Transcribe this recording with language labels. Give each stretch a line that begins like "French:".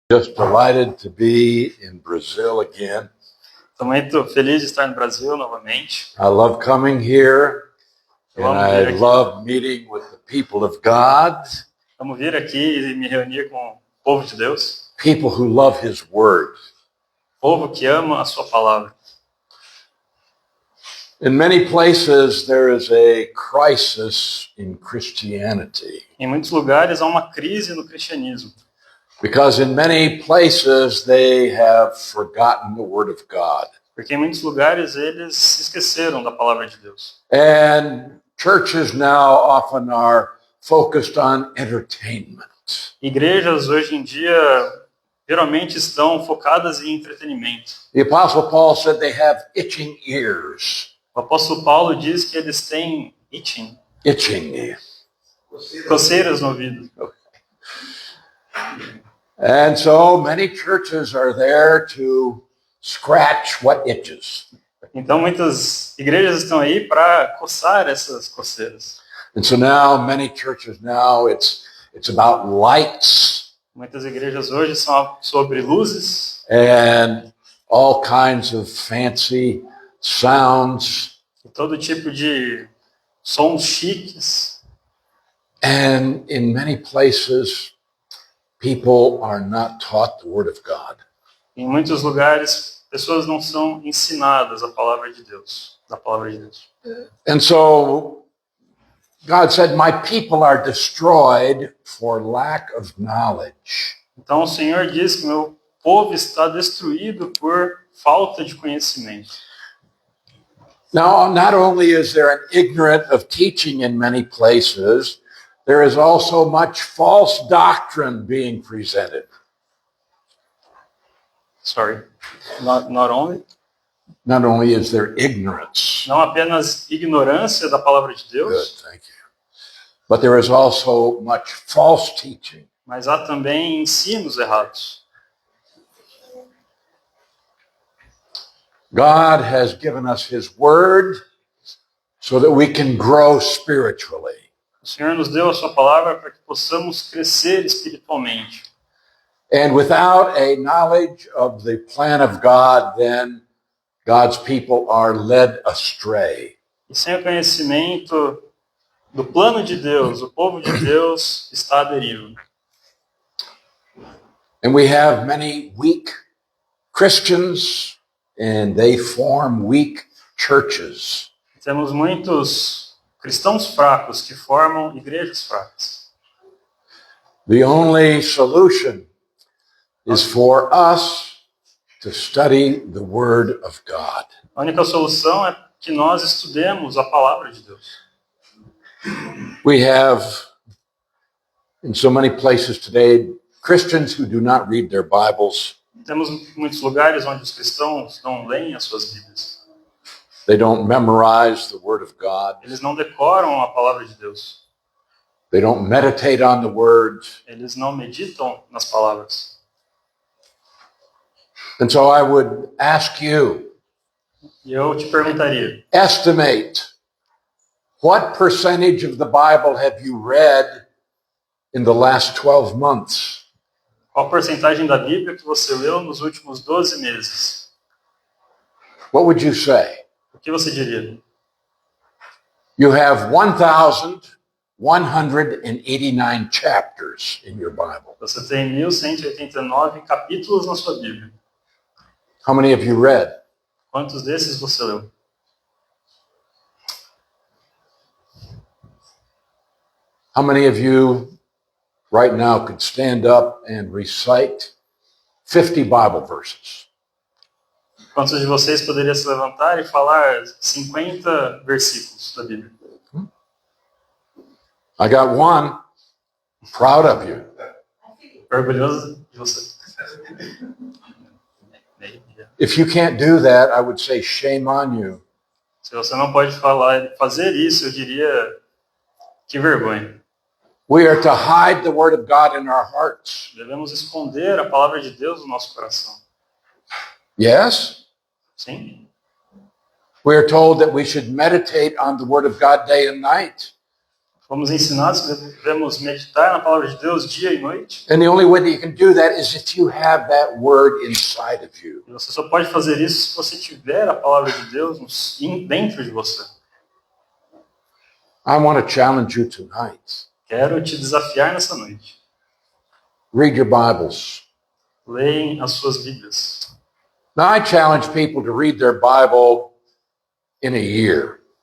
English: Just delighted to be in Brazil again.
Portuguese: Estou muito feliz de estar no Brasil novamente.
English: I love coming here,
Portuguese: Eu
English: and
Portuguese: amo vir
English: I
Portuguese: aqui.
English: love meeting with the people of God,
Portuguese: Amo vir aqui e me reunir com o povo de Deus,
English: people who love His Word.
Portuguese: povo que ama a sua palavra.
English: In many places, there is a crisis in Christianity
Portuguese: Em muitos lugares há uma crise no cristianismo,
English: because in many places they have forgotten the Word of God.
Portuguese: porque em muitos lugares eles se esqueceram da palavra de Deus.
English: And churches now often are focused on entertainment.
Portuguese: Igrejas hoje em dia geralmente estão focadas em entretenimento.
English: The Apostle Paul said they have itching ears.
Portuguese: O apóstolo Paulo diz que eles têm itching,
English: Itching.
Portuguese: coceiras no ouvido.
English: And so many churches are there to scratch what itches.
Portuguese: Então muitas igrejas estão aí para coçar essas coceiras.
English: And so now many churches now it's about lights
Portuguese: Muitas igrejas hoje são sobre luzes
English: and all kinds of fancy sounds.
Portuguese: e todo tipo de sons chiques.
English: And in many places people are not taught the Word of God.
Portuguese: Em muitos lugares, pessoas não são ensinadas a palavra de Deus, da palavra de Deus.
English: And so God said, "My people are destroyed for lack of knowledge."
Portuguese: Então o Senhor diz que meu povo está destruído por falta de conhecimento.
English: Now, not only is there an ignorant of teaching in many places, there is also much false doctrine being presented. Sorry. Not only. Not only is there ignorance,
Portuguese: Não apenas ignorância da palavra de
English: good,
Portuguese: Deus,
English: thank you, but there is also much false teaching.
Portuguese: mas há também ensinos errados.
English: God has given us His Word so that we can grow spiritually.
Portuguese: O Senhor nos deu a sua palavra para que possamos crescer espiritualmente.
English: And without a knowledge of the plan of God, then God's people are led astray.
Portuguese: E sem o conhecimento do plano de Deus, o povo de Deus está à deriva.
English: And we have many weak Christians, and they form weak churches.
Portuguese: Temos muitos cristãos fracos que formam igrejas fracas.
English: The only solution is for us to study the Word of God.
Portuguese: A única solução é que nós estudemos a palavra de Deus.
English: We have, in so many places today, Christians who do not read their Bibles.
Portuguese: Temos muitos lugares onde os cristãos não leem as suas Bíblias.
English: They don't memorize the Word of God.
Portuguese: Eles não decoram a palavra de Deus.
English: They don't meditate on the Word.
Portuguese: Eles não meditam nas palavras.
English: And so I would ask you,
Portuguese: E eu te perguntaria,
English: estimate what percentage of the Bible have you read in the last 12 months?
Portuguese: qual a porcentagem da Bíblia que você leu nos últimos 12 meses?
English: What would you say?
Portuguese: O que você diria?
English: You have 1,189 chapters in your Bible.
Portuguese: Você tem 1189 capítulos na sua Bíblia.
English: How many have you read?
Portuguese: Quantos desses você leu?
English: How many of you right now could stand up and recite 50 Bible verses?
Portuguese: Quantos de vocês poderiam se levantar e falar 50 versículos da Bíblia?
English: I got one. Proud of you.
Portuguese: Orgulhoso de você.
English: If you can't do that, I would say shame on you.
Portuguese: Se você não pode fazer isso, eu diria que vergonha.
English: We are to hide the Word of God in our hearts.
Portuguese: Devemos esconder a palavra de Deus no nosso coração.
English: Yes?
Portuguese: Sim?
English: We are told that we should meditate on the Word of God day and night.
Portuguese: Fomos ensinados que devemos meditar na palavra de Deus dia e noite.
English: And the only way that you can do that is if you have that word inside of you.
Portuguese: E você só pode fazer isso se você tiver a palavra de Deus dentro de você.
English: I want to challenge you tonight.
Portuguese: Quero te desafiar nessa noite.
English: Read your Bibles.
Portuguese: Leem as suas Bíblias.
English: Now, I challenge people to read their Bible in a year.